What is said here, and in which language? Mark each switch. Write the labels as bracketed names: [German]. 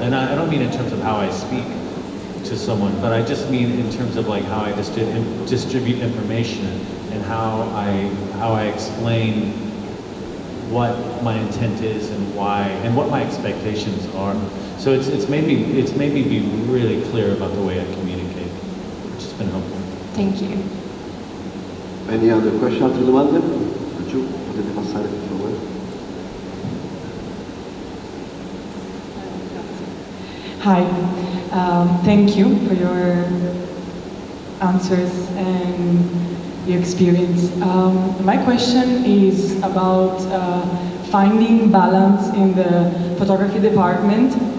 [English] And I don't mean in terms of how I speak to someone, but I just mean in terms of like how I distribute information and how I explain what my intent is and why, and what my expectations are. So it's made me be really clear about the way I communicate, which has been helpful. Thank you. Any other question? [Italian] Altre domande? Giù, potete passare per favore. [English] Hi, thank you for your answers and your experience. My question is about finding balance in the photography department.